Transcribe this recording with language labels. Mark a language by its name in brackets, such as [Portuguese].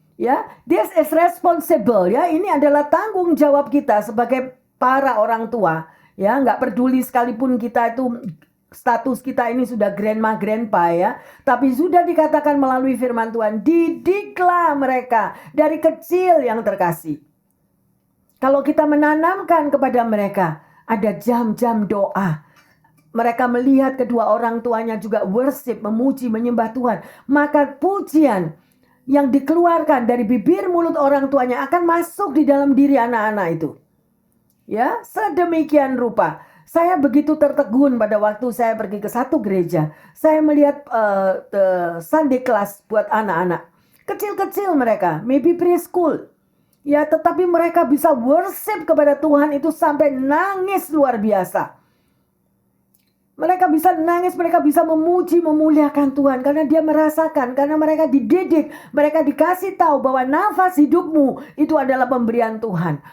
[English] Ya, this is responsible ya. [Indonesian] Ini adalah tanggung jawab kita sebagai para orang tua. Ya, nggak peduli sekalipun kita itu status kita ini sudah grandma, grandpa ya. Tapi sudah dikatakan melalui firman Tuhan, didiklah mereka dari kecil yang terkasih. Kalau kita menanamkan kepada mereka ada jam-jam doa. Mereka melihat kedua orang tuanya juga worship, memuji, menyembah Tuhan. Maka pujian yang dikeluarkan dari bibir mulut orang tuanya akan masuk di dalam diri anak-anak itu. Ya, sedemikian rupa. Saya begitu tertegun pada waktu saya pergi ke satu gereja. Saya melihat Sunday class buat anak-anak. Kecil-kecil mereka, maybe preschool. Ya, tetapi mereka bisa worship kepada Tuhan itu sampai nangis luar biasa. Mereka bisa nangis, mereka bisa memuji, memuliakan Tuhan. Karena dia merasakan, karena mereka dididik. Mereka dikasih tahu bahwa nafas hidupmu itu adalah pemberian Tuhan.